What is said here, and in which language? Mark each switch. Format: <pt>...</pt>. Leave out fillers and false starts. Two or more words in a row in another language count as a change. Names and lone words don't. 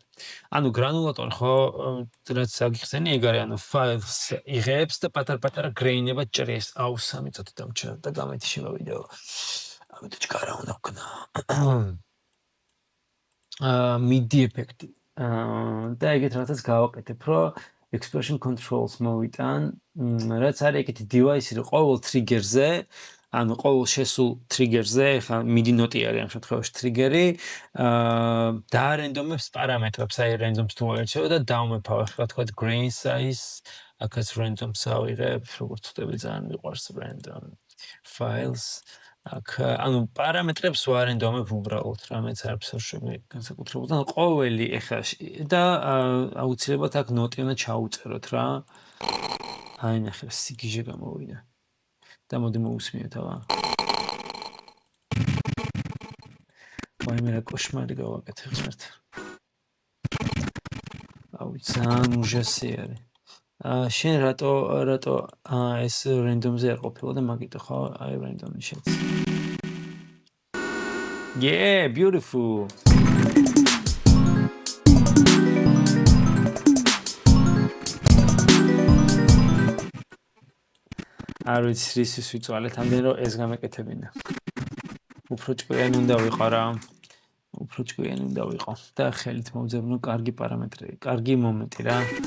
<ka>ანუ გრანულატორი ხო რაც აგიხსენი ეგ არის, ანუ ფაილს იღებს და პატარ-პატარა გრეინებად ჭრის. აუ, 3 წუთი დამჭირდა და გამეთიშება ვიდეო. ამიტომ ჩქარა უნდა ვქნა. MIDI ეფექტი. და ეგეთ რაღაცას გავაკეთებ, რომ</ka> <en>expression controls</en> <ka>მოვიტან, რაც არის ეგეთი device-ი, რომ ყოველ trigger-ზე ანუ ყოველ შესულ ტრიგერზე, ხა MIDI ნოტი არის ამ შემთხვევაში ტრიგერი, დაარენდომებს პარამეტრებს, აი random-ს თუ აერჩევ და დავმეფავ, ხა თქვა</ka> <en>grain size,</en> <ka>აქაც random-ს ავიღებ, როგორც ვთქვი, ძალიან მიყვარს</ka> <en>random files.</en> <ka>აქ ანუ პარამეტრებს ვარენდომებ უბრალოდ, რამეც არაფერს არ შეგვიძლია განსაკუთრებულად. ანუ ყოველი ეხა და აუცილებლად აქ ნოტი უნდა ჩაუწეროთ რა. აი ნახე, სიგიჟე გამოვიდა. და მოდი მოусმინოთ აბა. ვაიმე რა კოშმარი გავაკეთე ხმართ. აუ ძალიან უჟასი არის. შენ რატო ეს რენდომზე არ ყოფილა და მაგიტო ხო აი რენდომი შეც.</ka> <en>Yeah, beautiful.</en> <ka>არ ვიცი რისის ვიწვალეთ ამდენ რომ ეს გამეკეთებინა. უფრო ჭკვიანი უნდა ვიყო რა. უფრო ჭკვიანი უნდა ვიყო და ხელით მოვძებნო კარგი პარამეტრები, კარგი მომენტი რა.</ka>